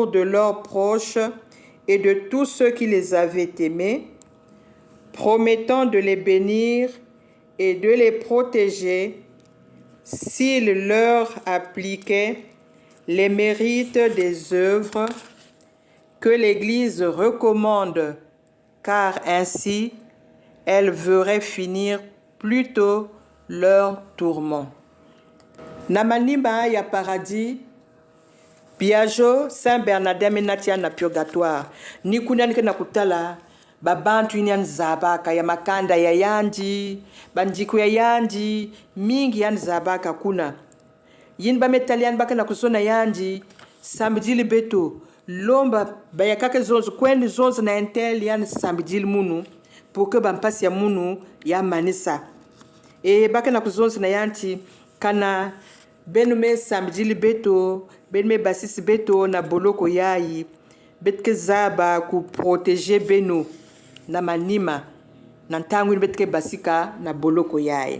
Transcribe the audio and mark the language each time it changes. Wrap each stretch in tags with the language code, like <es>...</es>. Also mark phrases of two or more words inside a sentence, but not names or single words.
<fr>de leurs proches et de tous ceux qui les avaient aimés, promettant de les bénir et de les protéger s'ils leur appliquaient les mérites des œuvres que l'Église recommande, car ainsi elle verrait finir plutôt leur tourment.</fr> <ktu>Namanima ya paradis, Biagio Saint Bernardin menatia na purgatoire. Ni kunyanike na kutala babantu inyan zabaka ya makanda ya yanji, banjiku ya yanji, mingi yan zabaka kuna. Yin ba metalian baka na kusona yanji, sambidili beto, lomba bayakake zonzo, kwendi zonzo na entel yan sambidili munu,</ktu> <fr>pour que</fr> <ktu>bampasi ya munu ya manisa. E baka na kuzonzo na yanti, kana benume sambidili beto, benume basisi beto na boloko yayi, betke zaba ku protéger beno na manima, na ntangu betke basika na boloko yayi.</ktu>